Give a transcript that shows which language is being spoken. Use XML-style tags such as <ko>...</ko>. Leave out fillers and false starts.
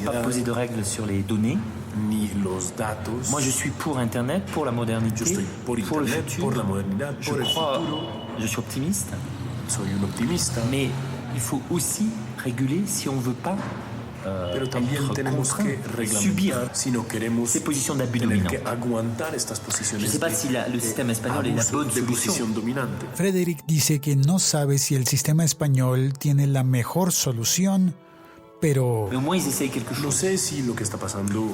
<fr>ne pas poser de règles sur les données,</fr> <es>ni los datos.</es> <fr>Moi, je suis pour Internet, pour la modernité, pour le futur.</fr> <es>Por la modernidad,</es> <fr>je crois, je suis optimiste.</fr> <es>Soy un optimista.</es> <fr>Mais il faut aussi réguler si on veut pas</fr> <es>Pero también tenemos que reglamentar si no queremos</es> <fr>ces positions d'abus dominants. Je ne sais pas si le système espagnol est la bonne solution.</fr> <es>Frederick dice que no sabe si el sistema español tiene la mejor solución pero no sé si lo que está pasando</es>